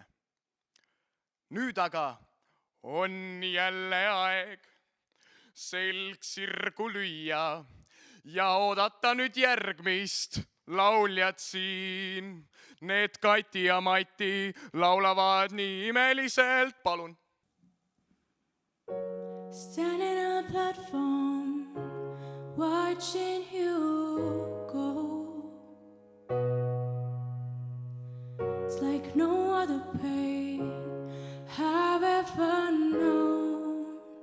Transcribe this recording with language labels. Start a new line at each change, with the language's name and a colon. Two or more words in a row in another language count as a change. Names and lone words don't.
Estonian: Nüüd aga on jälle aeg selg sirgu lüüa ja oodata nüüd järgmist lauljad siin. Need Kati ja Mati laulavad nii imeliselt. Palun!
English: Standing on a platform, watching you go. It's like no other pain I've ever known.